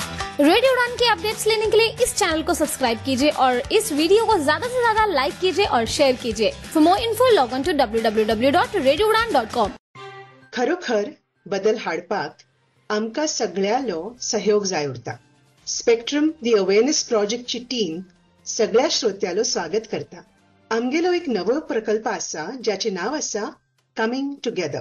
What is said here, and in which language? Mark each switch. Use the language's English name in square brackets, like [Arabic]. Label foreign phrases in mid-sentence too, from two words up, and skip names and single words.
[Hindi] रेडियो उड़ान के अपडेट्स लेने के लिए इस चैनल को सब्सक्राइब कीजिए और इस वीडियो को ज्यादा से ज्यादा लाइक कीजिए और शेअर कीजिए. [English] For more info log on to www.radioudan.com. [Konkani] खरोखर बदल हाडपाक आमकां सगळ्यालो सहयोग जाय उरता. स्पेक्ट्रम दी अवेअरनेस प्रोजेक्टची टीम सगळ्या श्रोत्यालो स्वागत करता. आमगेलो एक नवो प्रकल्प आसा ज्याचे नाव आसा कमिंग टुगेदर.